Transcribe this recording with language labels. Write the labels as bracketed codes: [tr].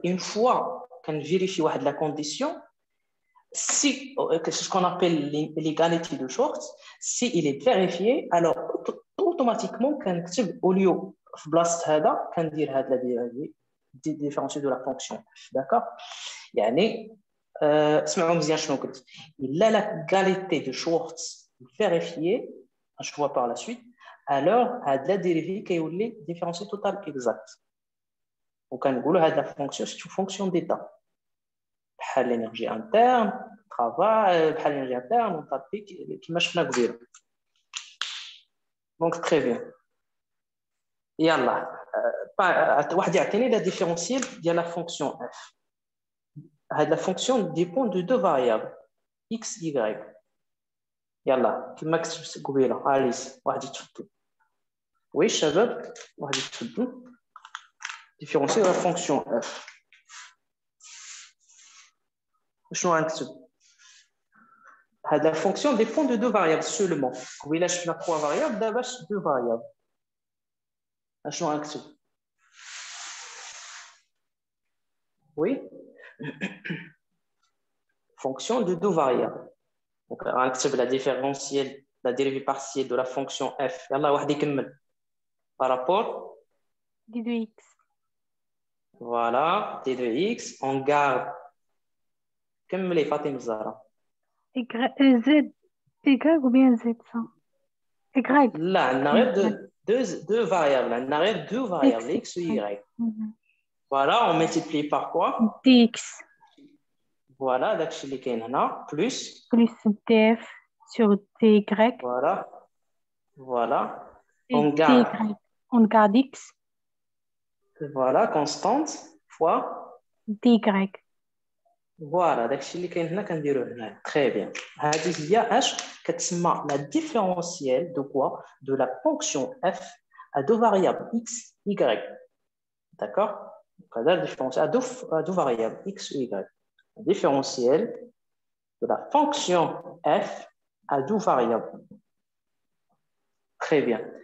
[fr] Une fois qu'on vérifie la condition, si, c'est ce qu'on appelle l'égalité de Schwartz, si il est vérifié, alors automatiquement, au lieu de place هذا, qu'on dit la différentielle de la fonction. D'accord? [ar] يعني, اسمعوا مزيان شنو قلت. [fr] Il a l'égalité de Schwartz vérifiée, je vois par la suite, alors la dérivée qui est la différentielle totale exacte. [ar] وكنقولوا هذه [fr] la fonction c'est une fonction d'état. [ar] بحال [fr] l'énergie interne, travail, بحال l'énergie interne, on tape [ar] كما شفنا قبيله. [fr] Donc très bien. [ar] يلا واحد يعطيني [fr] la différentielle [ar] ديال [fr] la fonction f. [ar] هذه [fr] la fonction dépend de deux variables x y. [ar] يلا كما كتبت قبيله اليس واحد يتفضل. وي الشباب واحد يتفضل. [fr] Différentielle de la fonction f. La fonction dépend de deux variables seulement. Oui, là, je fais trois variables, d'abord, deux variables. Oui. Fonction de deux variables. Donc, on accepte la différentielle, la dérivée partielle de la fonction f. Par rapport d de x. Voilà, d de x, on garde. [ar] كملي [fr] فاطمة الزهراء. Z, Y ou bien Z ça? Y. Là, on a deux variables. On a deux variables, x ou y. Voilà, on multiplie par quoi? Dx. [ar] Voilà, داكشي اللي كاين هنا [fr] plus df sur dy. Voilà. Voilà. On garde x. Voilà, constante fois dy. [ar] Voilà, داكشي اللي كاين هنا كنديروه هنا. [fr] Très bien. [ar] هذه هي اش كتسمى [fr] la différentielle de quoi? De la fonction f à deux variables x, y. D'accord? Donc, la différentielle à deux variables x ou y. La différentielle de la fonction f à deux variables. Très bien.